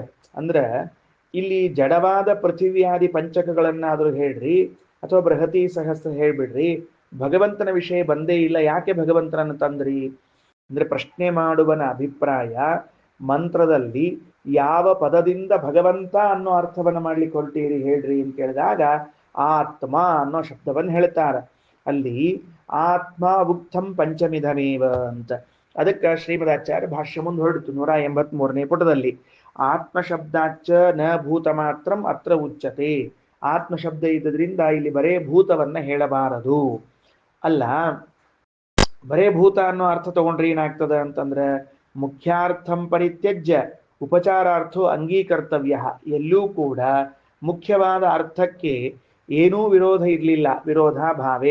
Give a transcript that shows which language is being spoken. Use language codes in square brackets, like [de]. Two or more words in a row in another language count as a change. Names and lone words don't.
[kn] ಅಂದ್ರೆ ಇಲ್ಲಿ ಜಡವಾದ ಪೃಥಿವ್ಯಾದಿ ಪಂಚಕಗಳನ್ನಾದ್ರೂ ಹೇಳ್ರಿ, ಅಥವಾ ಬೃಹತಿ ಸಹಸ್ರ ಹೇಳ್ಬಿಡ್ರಿ, ಭಗವಂತನ ವಿಷಯ ಬಂದೇ ಇಲ್ಲ, ಯಾಕೆ ಭಗವಂತನನ್ನು ತಂದ್ರಿ ಅಂದ್ರೆ, ಪ್ರಶ್ನೆ ಮಾಡುವನ ಅಭಿಪ್ರಾಯ ಮಂತ್ರದಲ್ಲಿ ಯಾವ ಪದದಿಂದ ಭಗವಂತ ಅನ್ನೋ ಅರ್ಥವನ್ನ ಮಾಡ್ಲಿಕ್ಕೆ ಹೊರಟೀರಿ ಹೇಳ್ರಿ ಅಂತ ಕೇಳಿದಾಗ, ಆತ್ಮ ಅನ್ನೋ ಶಬ್ದವನ್ನು ಹೇಳ್ತಾರೆ. [sa] ಅಲ್ಲಿ ಆತ್ಮ ಉಕ್ತಂ ಪಂಚಮಿಧಮೇವ ಅಂತ. [kn] ಅದಕ್ಕೆ ಶ್ರೀಮದಾಚಾರ್ಯ ಭಾಷ್ಯ ಮುಂದೆ ಹೊರಡಿತು 183ನೇ ಪುಟದಲ್ಲಿ. [sa] ಆತ್ಮ ಶಬ್ದಾಚ ನ ಭೂತ ಮಾತ್ರಂ ಅತ್ರ ಉಚ್ಯತೆ. [kn] ಆತ್ಮ ಶಬ್ದ ಇದ್ದದ್ರಿಂದ ಇಲ್ಲಿ ಬರೇ ಭೂತವನ್ನ ಹೇಳಬಾರದು. ಅಲ್ಲ, ಬರೇ ಭೂತ ಅನ್ನೋ ಅರ್ಥ ತಗೊಂಡ್ರೆ ಏನಾಗ್ತದ ಅಂತಂದ್ರೆ, [sa] ಮುಖ್ಯಾರ್ಥಂ ಪರಿತ್ಯಜ್ಯ ಉಪಚಾರಾರ್ಥೋ ಅಂಗೀಕರ್ತವ್ಯ. [kn] ಎಲ್ಲೂ ಕೂಡ ಮುಖ್ಯವಾದ ಅರ್ಥಕ್ಕೆ ಏನೂ ವಿರೋಧ ಇರಲಿಲ್ಲ, [sa] ವಿರೋಧ ಭಾವೇ.